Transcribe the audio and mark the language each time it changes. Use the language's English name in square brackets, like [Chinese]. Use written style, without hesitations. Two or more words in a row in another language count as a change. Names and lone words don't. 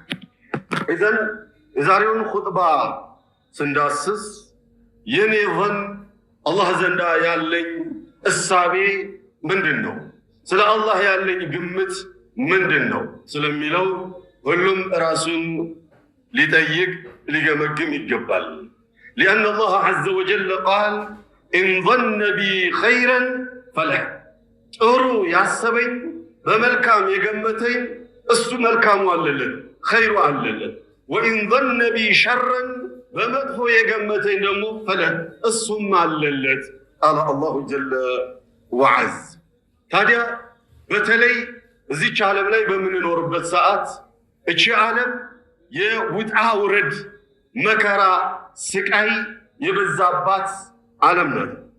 [Amharic] ኢዘን የዛሬውን ኹጥባ ስንዳስስ የኔ ظን አላህ ዘንዳ ያለኝ እሳቤ ምንድን ነው፣ ስለ አላህ ያለኝ ግምት ምንድን ነው ስለሚለው ሁሉም ራሱን ሊጠይቅ ሊገመግም ይገባል። [Arabic] لأن الله عز وجل قال: إن ظن بي خيرا فله [Amharic] ጥሩ ያሰበኝ በመልካም የገመተኝ እሱ መልካሙ አለለት፣ ኸይሩ አለለት። [Arabic] وإن ظن بي شرا [Amharic] በመጥፎ የገመተኝ ደግሞ ፈለ እሱም አለለት አለ [Arabic] الله جل وعز። [Amharic] ታዲያ በተለይ እዚች ዓለም ላይ በምንኖርበት ሰዓት እቺ ዓለም የውጣ ውረድ መከራ ስቃይ የበዛባት ዓለም ናት።